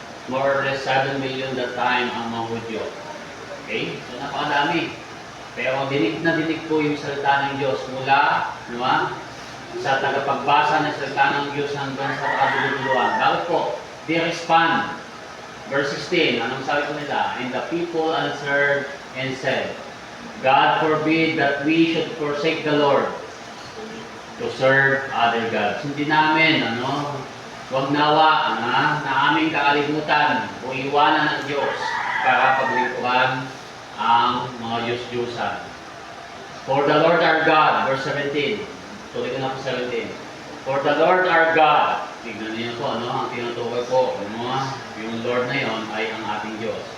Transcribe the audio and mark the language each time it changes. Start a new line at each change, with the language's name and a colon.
English: More or less 7 million that time
Filipino: ang mga Hudyo. Okay? So, napakadami. Pero dinig na dinig po yung salita ng Diyos mula, no, sa tagapagbasa ng salita ng Diyos hanggang sa kadululuan. Bakit po?
English: They respond.
Filipino: Verse 16, anong sabi po nila?
English: And the people answered and said, God forbid that we should forsake the Lord to serve other gods.
Filipino: Hindi namin, wag nawa, na aming kakalimutan o iwanan ng Diyos para paglingkuran ang mga Diyos-Diyusan.
English: For the Lord our God, verse 17.
Filipino: Tuloy ko na po 17.
English: For the Lord our God,
Filipino: tignan niyo po, ang tinutukoy po, yung Lord na yon ay ang ating Diyos.